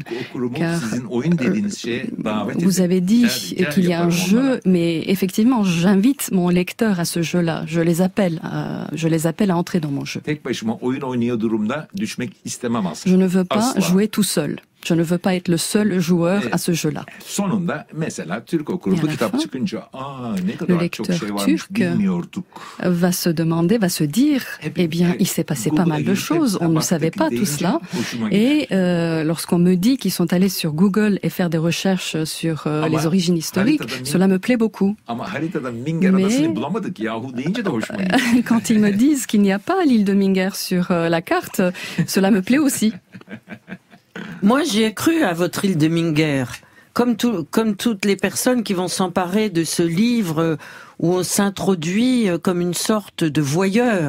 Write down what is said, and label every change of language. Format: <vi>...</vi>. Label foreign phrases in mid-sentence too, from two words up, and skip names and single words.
<fr>Car vous avez dit qu'il y a un jeu, mais effectivement, j'invite mon lecteur à ce jeu-là. Je les appelle à entrer dans mon jeu. Je ne veux pas jouer tout seul. Je ne veux pas être le seul joueur à ce jeu-là.</fr> <tr>Sonunda mesela Türk okuru bu kitap çıkınca ne</tr> <fr>Le</fr> <tr>kadar çok</tr> <fr>lecteur</fr> <tr>şey varmış</tr> <fr>turc</fr> <tr>bilmiyorduk.</tr> <fr>va se demander, va se dire, eh bien, il s'est passé pas mal de choses, on ne savait pas tout cela. Et lorsqu'on me dit qu'ils sont allés sur Google et faire des recherches sur les origines historiques, cela me plaît beaucoup.</fr> <tr>Ama haritada Minger adasını bulamadık yahu deyince de hoşuma gitti.</tr> <fr>Quand ils me disent qu'il n'y a pas l'île de Minger sur la carte, cela me plaît aussi. Moi, j'y ai cru à votre île de Minger. Comme toutes les personnes qui vont s'emparer de ce livre où on s'introduit comme une sorte de voyeur.</fr>